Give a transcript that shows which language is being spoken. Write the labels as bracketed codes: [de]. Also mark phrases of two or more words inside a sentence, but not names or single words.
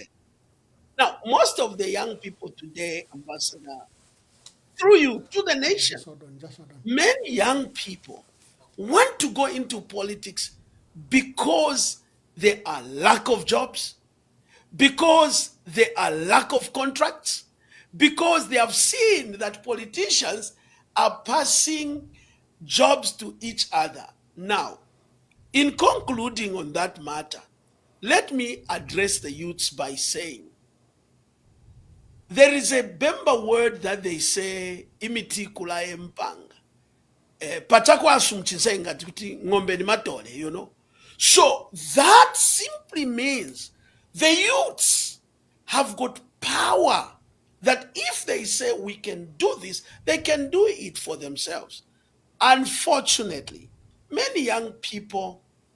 [en] Now, most of the young people today, Ambassador, through you, to the nation, many young people want to go into politics because there are lack of jobs, because there are lack of contracts, because they have seen that politicians are passing jobs to each other. Now, in concluding on that matter, let me address the youths by saying, there is a Bemba word that they say, [bem] imiti kula empanga. Pachakwa asumchisenga tikuti ngombe ni matole, [en] you know. So that simply means the youths have got power that if they say we can do this, they can do it for themselves. Unfortunately, many young people are cowards.